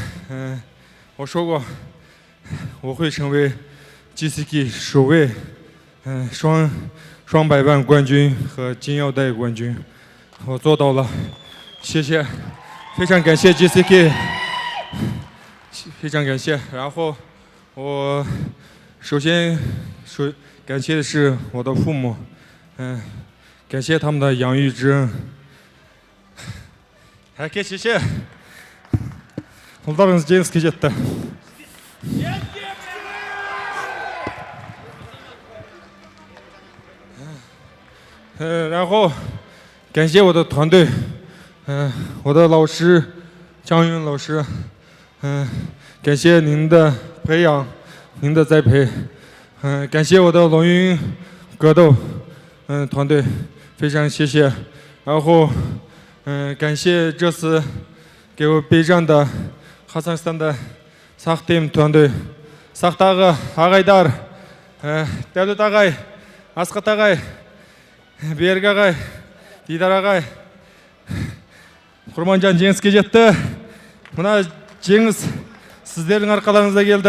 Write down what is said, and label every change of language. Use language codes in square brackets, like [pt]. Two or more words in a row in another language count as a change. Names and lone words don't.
[zh] 我说过我会成为 GCG 首位双百万冠军和金腰带冠军，我做到了。谢谢，非常感谢 JCK， 非常感谢。然后我首先感谢的是我的父母，感谢他们的养育之恩。 [kk] Әке шеше, ұлдарыңыз жеңіске жетті. [zh] 然后感谢我的团队，我的老师张云老师，感谢您的培养，您的栽培，感谢我的龙云格斗团队，非常谢谢。然后感谢这次给我备战的哈萨克斯坦的Сақтем团队 [kk] ，Сақтағы ағайдар, Дәулет ағай, Асқат ағай, Берік ағай, Дидар ағай, Құрманжан жеңіске жетті. Мына жеңіс сіздердің арқаларыңызда келді.